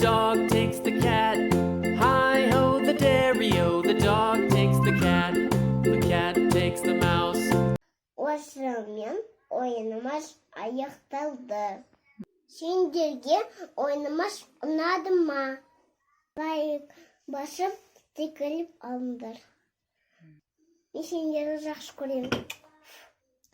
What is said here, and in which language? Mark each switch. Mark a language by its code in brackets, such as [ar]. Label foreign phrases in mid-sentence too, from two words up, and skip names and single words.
[en] dog takes the cat. Hi-ho, the dairy-o, the dog takes the cat takes the mouse. [kk] Осымен ойынымыз аяқталды. Сендерге ойынымыз ұнады ма? Лайк басып, секіріп алыңдар. Мен сендерді жақсы көремін.